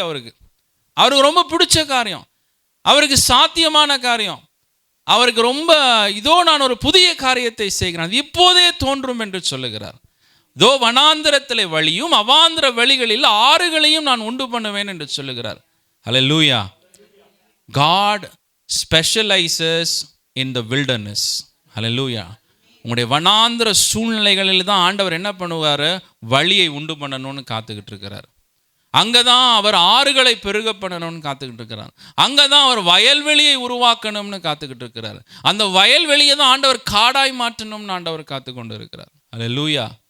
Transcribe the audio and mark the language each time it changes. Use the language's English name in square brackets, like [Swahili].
[Tamil] அவருக்கு ரொம்ப பிடிச்ச காரியம், அவருக்கு சாத்தியமான காரியம், அவருக்கு ரொம்ப இதோ நான் ஒரு புதிய காரியத்தை செய்கிறேன், இப்போதே தோன்றும் என்று சொல்லுகிறார். இதோ வனாந்திரத்திலே வழியும் அவாந்திர வழிகளில் ஆறுகளையும் நான் உண்டு பண்ணுவேன் என்று சொல்லுகிறார். ஹல்லேலூயா. [English] God specializes in the wilderness. [Tamil] ஹல்லேலூயா. உங்களுடைய வனாந்திர சூழ்நிலைகளில் தான் ஆண்டவர் என்ன பண்ணுவார்? வழியை உண்டு பண்ணணும்னு காத்துக்கிட்டு இருக்கிறார். அங்கே தான் அவர் ஆறுகளை பெருக பண்ணணும்னு காத்துக்கிட்டு இருக்கிறார். அங்கே தான் அவர் வயல்வெளியை உருவாக்கணும்னு காத்துக்கிட்டு இருக்கிறார். அந்த வயல்வெளியை தான் ஆண்டவர் காடாய் மாற்றணும்னு ஆண்டவர் காத்து கொண்டு இருக்கிறார். ஹல்லேலூயா.